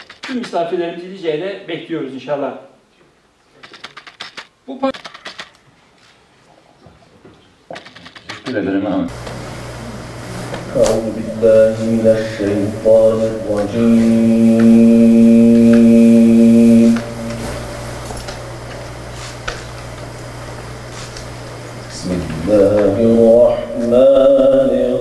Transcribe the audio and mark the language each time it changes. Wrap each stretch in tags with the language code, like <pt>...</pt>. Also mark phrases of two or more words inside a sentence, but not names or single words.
<tr>Tüm misafirlerimizi Lice'de bekliyoruz inşallah. Teşekkür ederim abi.</tr> <ar>أعوذ بالله من الشيطان الرجيم بسم الله الرحمن</ar>